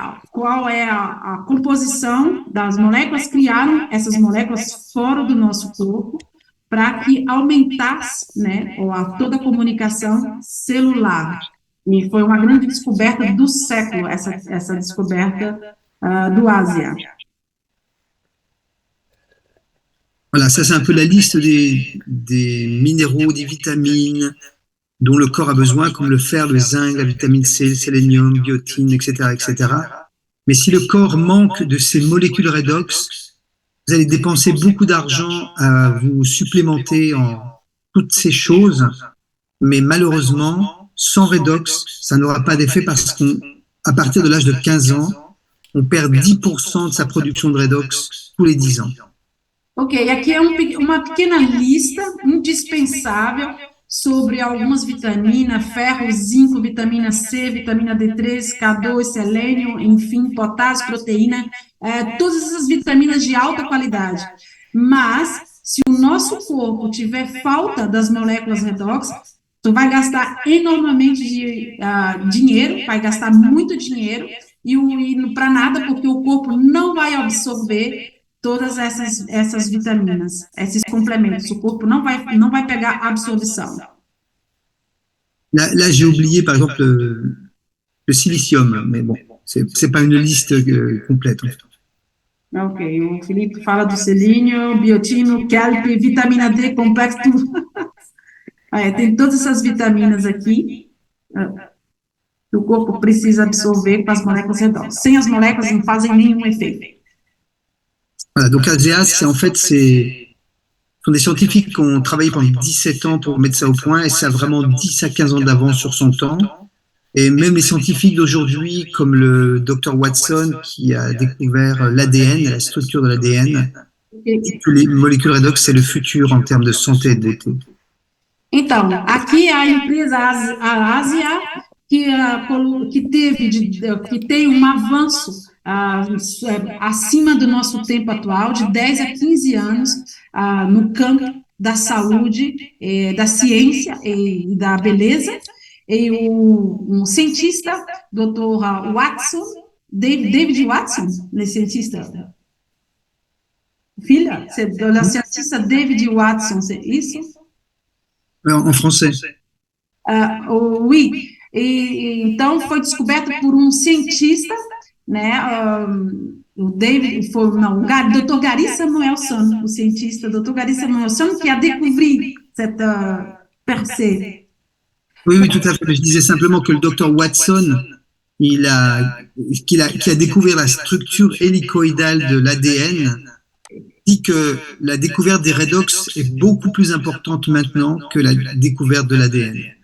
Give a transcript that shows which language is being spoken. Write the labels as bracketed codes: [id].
[pt] qual é a composição das moléculas, criaram essas moléculas fora do nosso corpo para que aumentasse, né, toda a comunicação celular. E foi uma grande descoberta do século, essa descoberta do Ásia. [fr] Voilà, ça c'est un peu la liste des minéraux, des vitamines dont le corps a besoin, comme le fer, le zinc, la vitamine C, le sélénium, biotine, etc., etc. Mais si le corps manque de ces molécules redox, vous allez dépenser beaucoup d'argent à vous supplémenter en toutes ces choses, mais malheureusement, sans redox, ça n'aura pas d'effet parce qu'à partir de l'âge de 15 ans, on perd 10% de sa production de redox tous les 10 ans. [pt] Ok, aqui é uma pequena lista indispensável sobre algumas vitaminas, ferro, zinco, vitamina C, vitamina D3, K2, selênio, enfim, potássio, proteína, todas essas vitaminas de alta qualidade. Mas, se o nosso corpo tiver falta das moléculas redox, tu vai gastar enormemente de dinheiro, vai gastar muito dinheiro, e para nada, porque o corpo não vai absorver todas essas vitaminas, esses complementos. O corpo não vai pegar absorção. [fr] Là j'ai oublié, par exemple, le silicium, mais bon, c'est pas une liste complète. En fait. [pt] Ok, o Felipe fala do selênio, biotino, kelp, vitamina D, complexo, tudo. Tem todas essas vitaminas aqui que o corpo precisa absorver com as moléculas redox. Sem as moléculas não fazem nenhum efeito. [fr] Voilà, donc ASEA, sont des scientifiques qui ont travaillé pendant 17 ans pour mettre ça au point, et ça a vraiment 10 à 15 ans d'avance sur son temps. Et même les scientifiques d'aujourd'hui, comme le Dr Watson, qui a découvert l'ADN, la structure de l'ADN, que les molécules redox, c'est le futur en termes de santé et de beauté. [pt] Então, aqui a empresa Ásia, que tem um avanço acima do nosso tempo atual, de 10 a 15 anos, no campo da saúde, da ciência e da beleza. E um cientista, Dr. Watson, David Watson, né, cientista? Filha? Da cientista David Watson, é isso? [fr] En français. Oui. [pt] Então, foi descoberto por um cientista, né, o Dr. Gary Samuelson, o cientista Dr. [fr] Gary Samuelson, qui a découvert cette percée. Oui, tout à fait. Je disais simplement que le Dr Watson, qui a découvert la structure hélicoïdale de l'ADN, dit que la découverte des redox est beaucoup plus importante maintenant que la découverte de l'ADN.